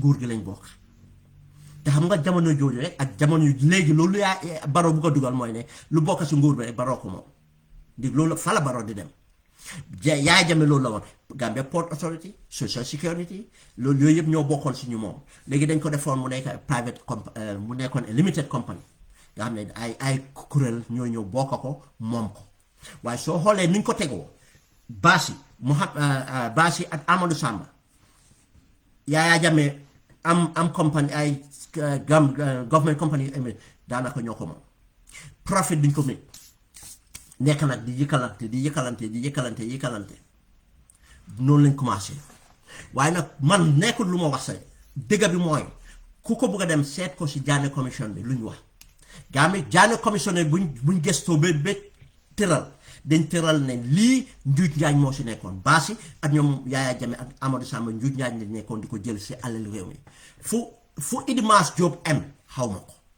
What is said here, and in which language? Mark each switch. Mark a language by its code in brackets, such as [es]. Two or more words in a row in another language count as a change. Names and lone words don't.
[wo] gi lañ bokk te xam nga jamono jooju rek ak jamono léegi loolu yaa Barrow bu ko dugal mooy ne lu bokk si nguur bi rek Barrow ko moom di loolu fa la Barrow di dem Yaya Jammeh loolu la woon Gambia Port Authority Social Security loolu yooyu yëpp ñoo bokkoon si ñu moom léegi dañ ko defoon mu nekk private mu nekkoon [en] limited company [wo] nga xam ne ay kuréel ñoo ñëw bokk ko moom ko waaye soo xoolee ni ñu ko tegoo Bassi Bassi ak Amadou Samba Yaya Jammeh am company ay [en] government company [wo] daanaka ñoo ko moom profit duñ ko mën nekk nag di yëkkalante noonu lañ commencé waaye nag man nekkul lu ma wax say dëgg bi mooy ku ko bëgg a dem seet ko si Jammeh commission bi lu ñu wax Jammeh commission bi buñ gëstoo ba tëral dañ tëral ne lii njuuj njaaj moo si nekkoon Bassi ak ñoom Yaya Jammeh ak Amadou Samba njuuj njaaj lañ nekkoon di ko jël si alal réew mi fu Idimas Diop xaw ma ko